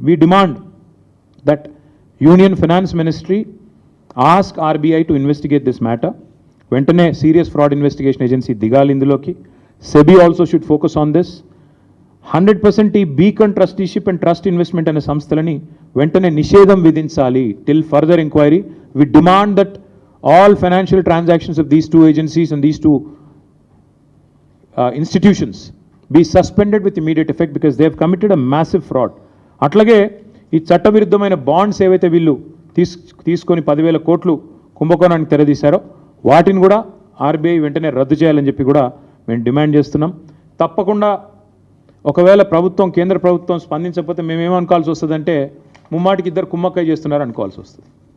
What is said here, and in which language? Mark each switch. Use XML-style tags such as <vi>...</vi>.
<en>We demand that union finance ministry ask RBI to investigate this matter.</en> <te>వెంటనే serious fraud investigation agency దిగాలి ఇందులోకి.</te> <en>SEBI also should focus on this.</en> <te>100% ఈ beacon trusteeship and trust investment అనే సంస్థలని వెంటనే నిషేధం విధించాలి</te> <en>Till further enquiry. We demand that all financial transactions of these 2 agencies and these 2 institutions be suspended with immediate effect because they have committed a massive fraud.</en> <te>అట్లాగే ఈ చట్టవిరుద్ధమైన bonds ఏవైతే వీళ్ళు తీసుకొని 10,000 కోట్లు కుంభకోణానికి తెరదీశారో వాటిని కూడా ఆర్బీఐ వెంటనే రద్దు చేయాలని చెప్పి కూడా మేము డిమాండ్ చేస్తున్నాం. తప్పకుండా ఒకవేళ ప్రభుత్వం, కేంద్ర ప్రభుత్వం స్పందించకపోతే మేమేమనుకోవాల్సి వస్తుందంటే ముమ్మాటికి ఇద్దరు కుమ్మక్కై చేస్తున్నారు అనుకోవాల్సి వస్తుంది.</te>